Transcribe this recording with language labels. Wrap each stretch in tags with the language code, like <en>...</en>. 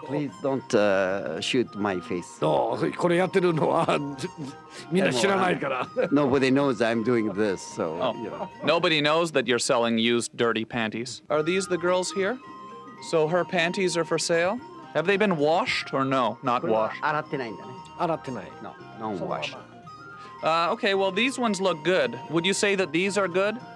<en>Please don't shoot my face.</en> <ja>そう、これやってるのはみんな知らないから。</ja> <en>Nobody knows I'm doing this, so Oh. you know. Nobody knows that you're selling used dirty panties. Are these the girls here? So her panties are for sale? Have they been washed or no? Not washed.</en> <ja>洗ってないんだね。洗ってない。</ja> <en>No, non-wash. Okay, well, these ones look good. Would you say that these are good?</en>